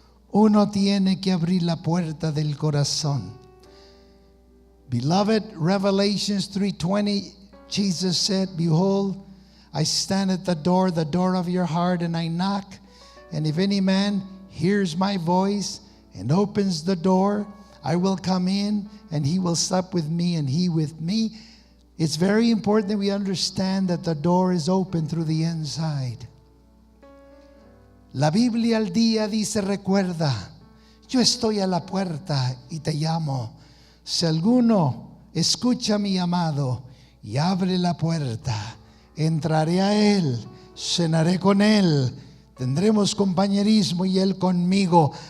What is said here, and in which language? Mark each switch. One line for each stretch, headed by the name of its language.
Spanish: Uno tiene que abrir la puerta del corazón.
English: Beloved, Revelations 3:20, Jesus said, Behold, I stand at the door of your heart, and I knock. And if any man hears my voice and opens the door, I will come in, and he will sup with me, and he with me. It's very important that we understand that the door is open through the inside.
Spanish: La Biblia al día dice: recuerda, yo estoy a la puerta y te llamo. Si alguno escucha mi llamado y abre la puerta, entraré a él, cenaré con él, tendremos compañerismo y él conmigo.